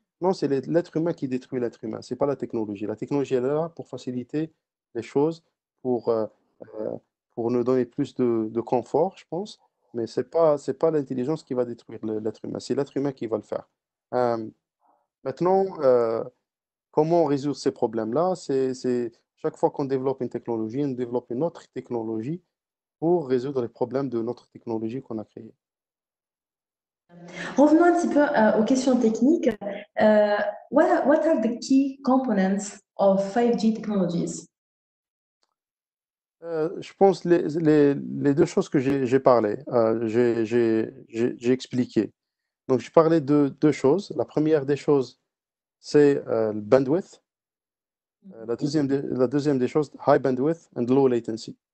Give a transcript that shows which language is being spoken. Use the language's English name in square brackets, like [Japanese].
[French] Non, c'est l'être humain qui détruit l'être humain, c'est pas la technologie. La technologie, elle est là pour faciliter les choses, pour, euh, euh, pour nous donner plus de confort, je pense, mais c'est pas l'intelligence qui va détruire l'être humain, c'est l'être humain qui va le faire. Euh, Maintenant, comment résoudre ces problèmes-là? Chaque fois qu'on développe une technologie, on développe une autre technologie pour résoudre les problèmes de notre technologie qu'on a créée. Revenons un petit peu aux questions techniques. [English] Euh, what are the key components of 5G technologies? [French] Je pense les deux choses que j'ai parlé, j'ai expliqué. Donc, je parlais de deux choses. La première des choses, c'est le bandwidth. La deuxième des choses, [English] high bandwidth and low latency.